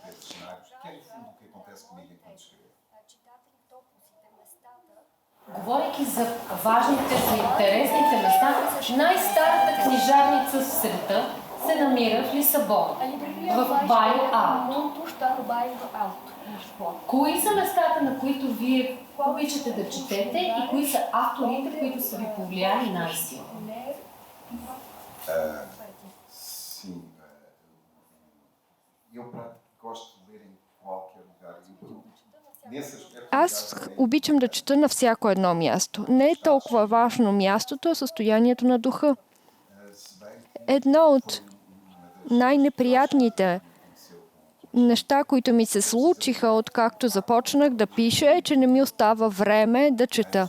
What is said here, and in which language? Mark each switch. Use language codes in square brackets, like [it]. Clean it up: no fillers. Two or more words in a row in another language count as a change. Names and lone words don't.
[bg] Говорейки за важните, за интересните места, най-старата книжарница в света се намира в Лисабон, в Байо Алто. Кои са местата, на които вие обичате да четете и кои са авторите, които са ви повлияли най-силно? [pt] Sim, eu gosto de ler em qualquer lugar. Nesse aspecto, [bg] Аз обичам да чета на всяко едно място. Не е толкова важно мястото, а състоянието на духа. Едно от най-неприятните неща, които ми се случиха, откакто започнах да пиша, е, че не ми остава време да чета.